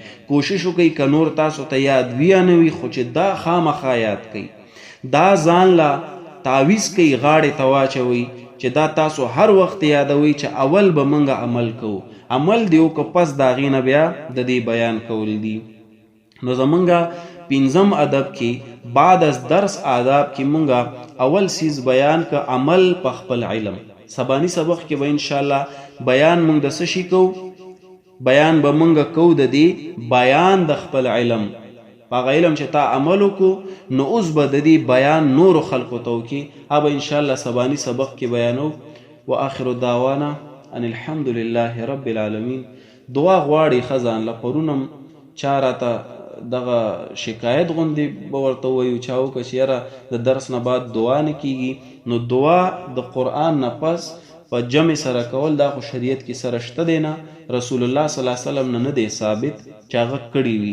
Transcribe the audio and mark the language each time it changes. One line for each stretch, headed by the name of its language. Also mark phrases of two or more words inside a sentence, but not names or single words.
Pashto: کوشش وکړئ که نور تاسو ته یاد وي یا نه وي، خو چې دا خامخا یاد کړئ، دا ځان لا تعویز کوي، غاړې ته واچوئ چې دا تاسو هر وخت یادوئ چې اول به موږ عمل کوو، عمل دی وکړو، پس د هغې نه بیا د دې بیان کول دي. نو زمونږ 15 ادب کې
Persian: بعد از درس
Pashto: آداب کې مونږ اول سیز بیان که عمل په خپل علم. سبانی سبق کې به انشاءالله بیان مونږ د څه شي کوو، بیان به مونږ کوو د دې بیان د خپل علم. هغه علم چې تا عمل وکړو نو اوس به د دې بیان نورو خلکو ته وکړي، هغه به انشاءالله سبانی سبق کې بیانو.
Arabic: واخر دعوانا ان الحمد لله رب العالمین.
Pashto: دعا غواړي خزان له پرونم چا راته دغه شکایت غوندې به ورته ووایو چا وکړه چې یاره د درس نه بعد دعا نه کیږي. نو دعا د قرآن نه پس په جمع سره کول دا خو شریعت کې سره شته دی نه، رسول الله
Arabic: صلی الله علیه وسلم
Pashto: نه دی ثابت چې هغه کړي وي.